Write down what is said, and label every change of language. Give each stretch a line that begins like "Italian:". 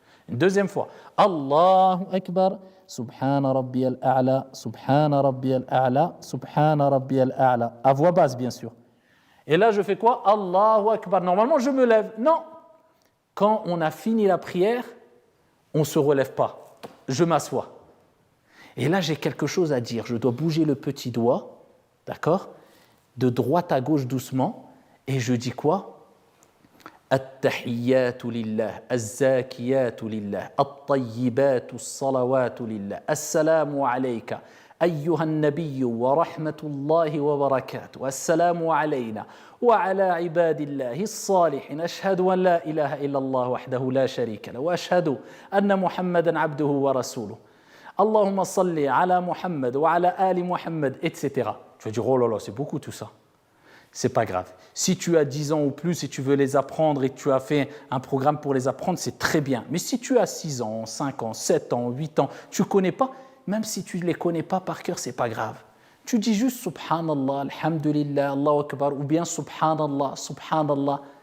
French: Une 2e fois. Allahu Akbar.
Arabic: Subhana Rabbiyal A'la, Subhana Rabbiyal A'la,
French: Subhana Rabbiyal A'la. À voix basse, bien sûr. Et là, je fais quoi? Allahu Akbar. Normalement, je me lève. Non. Quand on a fini la prière, on ne se relève pas. Je m'assois. Et là, j'ai quelque chose à dire. Je dois bouger le petit doigt, d'accord? De droite à gauche doucement. Et je dis quoi?
Arabic: التحيات لله الزاكيات لله الطيبات الصلوات لله السلام عليك أيها النبي ورحمة الله وبركاته السلام علينا وعلى عباد الله الصالحين أشهد أن لا إله إلا الله وحده لا شريك له وأشهد أن محمدا عبده ورسوله اللهم صل على محمد وعلى آل محمد etc.
French: Tu vas dire oh là là c'est beaucoup tout ça. C'est pas grave. Si tu as 10 ans ou plus et tu veux les apprendre et que tu as fait un programme pour les apprendre, c'est très bien. Mais si tu as 6 ans, 5 ans, 7 ans, 8 ans, tu ne connais pas, même si tu ne les connais pas par cœur, c'est pas grave. Tu dis juste
Arabic: Subhanallah, Alhamdulillah, Allahu Akbar,
French: ou bien
Arabic: Subhanallah, Subhanallah.